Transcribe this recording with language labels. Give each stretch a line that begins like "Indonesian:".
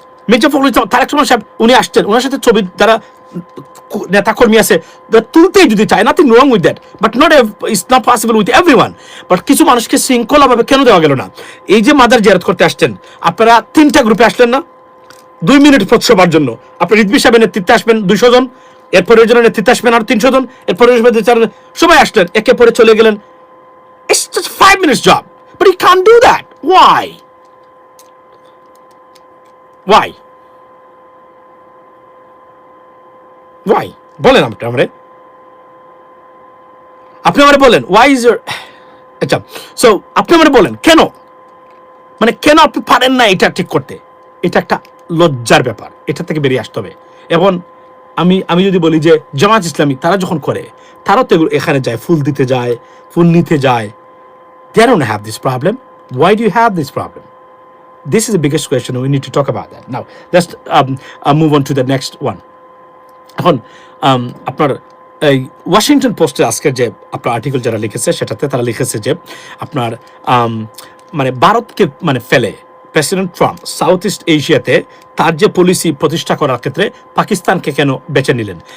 Bangla: মির্জা ফখরুল ইসলাম তারেক রহমান সাহেব উনি আসছেন, ওনার সাথে ছবি যারা নেতা কর্মী আছে তুলতেই যদি চায়,
English: Nothing wrong with that, but not it's not possible with everyone.
Bangla: But কিছু মানুষকে শৃঙ্খলাভাবে কেন দেওয়া গেল না? এই যে মাদার জিয়ারত করতে আসছেন, আপনারা 3টা গ্রুপে আসলেন না 2 মিনিট সবার জন্য? আপনি রিজভী সাহেবের নেতৃত্বে আসবেন 200 জন, এরপরে জনের নেতৃত্বে আসবেন আর 300 জন, এরপরে সবাই আসলেন, একে পরে চলে গেলেন।
English: It's just 5 minutes job, but you can't do that. Why? Why? Why?
Bangla: বলেন আপনি আমারে, বলেন
English: why is your,
Bangla: আচ্ছা, সো আপনি আমারে বলেন কেন, মানে কেন আপনি পারেন না এটা ঠিক করতে? এটা একটা লজ্জার ব্যাপার, এটা থেকে বেরিয়ে আসতে হবে। এবং আমি যদি বলি যে জামাত ইসলামী তারা যখন করে, তারা তো এখানে যায়, ফুল দিতে যায়, ফুল নিতে যায়,
English: they don't have this problem. Why do you have this problem? This is the biggest question. We need to talk about that. Now, let's move on to the next one.
Bangla: এখন আপনার এই ওয়াশিংটন পোস্টে আজকের যে আপনার article যারা লিখেছে, সেটাতে তারা লিখেছে যে আপনার মানে ভারতকে মানে ফেলে প্রেসিডেন্ট ট্রাম্প সাউথ ইস্ট এশিয়াতে তার যে পলিসি প্রতিষ্ঠা করার ক্ষেত্রে পাকিস্তানকে কেন বেছে নিলেন।